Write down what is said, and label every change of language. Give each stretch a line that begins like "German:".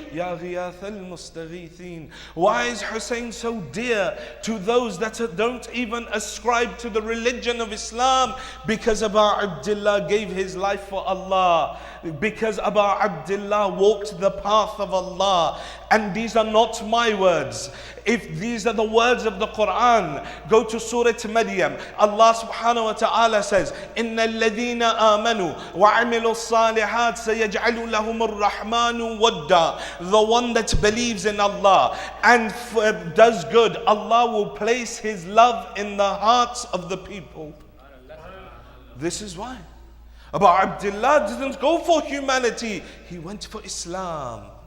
Arabic: Ya ghiyath al-mustaghithin.
English: Why is Hussein so dear to those that don't even ascribe to the religion of Islam? Because Abu Abdullah gave his life for Allah. Because Abu Abdullah walked the path of Allah. And these are not my words. If these are the words of the Quran, go to Surah Maryam. Allah subhanahu wa ta'ala says,
Arabic: إِنَّ الَّذِينَ آمَنُوا وَعَمِلُوا الصَّالِحَاتِ سَيَجْعَلُ لَهُمُ الرَّحْمَنُ وَدًّا.
English: The one that believes in Allah and does good, Allah will place His love in the hearts of the people. This is why Abu Abdullah didn't go for humanity. He went for Islam.